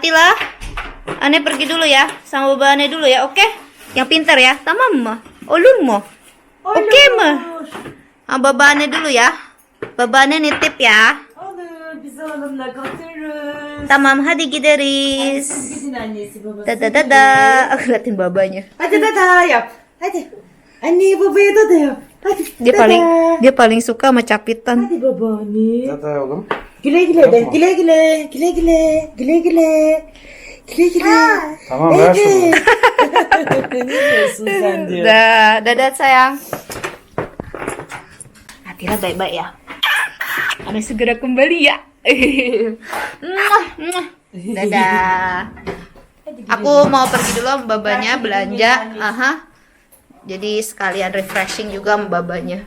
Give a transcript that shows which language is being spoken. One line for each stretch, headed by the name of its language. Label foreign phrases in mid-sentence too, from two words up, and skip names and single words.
Indonesian: Atila. Ane pergi dulu ya, sama Baba Ane dulu ya, oke? Yang pintar ya,
Turkish: tamam mı? Olur mu? Oke mı?
Indonesian: Baba Ane dulu ya. Baba Ane nitip ya.
Turkish: Olur, biz oğlumla götürürüz. Tamam, hadi gideriz. Gidin annesi babası.
Indonesian: Dada. Liatin babanya.
Turkish: Hadi dada yap. Hadi. Anne babaya dada yap. Hadi.
Indonesian: Dia paling suka sama capitan.
Turkish: Hadi babaanne. Dada oğlum. Güle güle de. Güle güle. Güle güle. Güle güle. Güle güle. Tamam ver şunu. Ne diyorsun sen diyor.
Indonesian: Dadah sayang. Atila baik-baik ya. Ane segera kembali ya. Dadah. Aku mau pergi dulu sama babanya belanja. Jadi sekalian refreshing juga sama babanya.